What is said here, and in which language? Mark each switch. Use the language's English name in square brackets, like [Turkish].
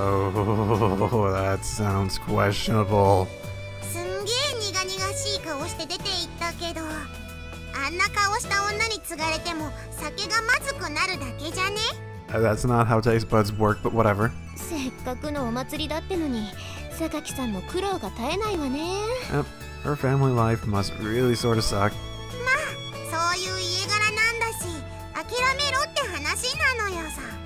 [English] That sounds questionable. [Japanese] すんげえ苦々しい顔して出て行ったけど、あんな顔した女に継がれても酒がまずくなるだけじゃね。 [English] That's not how taste buds work, but whatever. [Japanese] せっかくのお祭りだってのに、榊さんの苦労が絶えないわね。 [English] Yep, her family life must really sort of suck. [Japanese] そういう家柄なんだし、諦めろって話なのよさ。